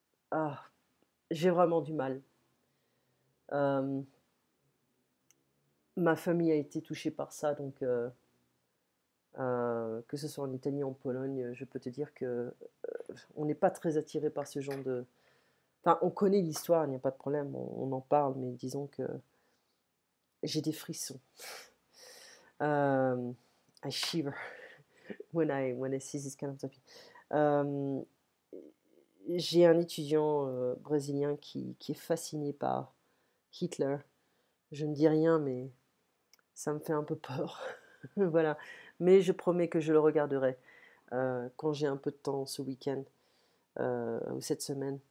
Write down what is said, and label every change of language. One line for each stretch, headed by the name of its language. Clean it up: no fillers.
French: Ah, j'ai vraiment du mal. Euh, Ma famille a été touchée par ça, donc que ce soit en Italie ou en Pologne, je peux te dire que on n'est pas très attiré par ce genre de. Enfin, on connaît l'histoire, il n'y a pas de problème, on en parle, mais disons que j'ai des frissons.
English: I shiver when I see this kind of topic.
French: Euh, j'ai un étudiant brésilien qui est fasciné par Hitler. Je ne dis rien, mais ça me fait un peu peur. Voilà. Mais je promets que je le regarderai quand j'ai un peu de temps ce week-end ou cette semaine.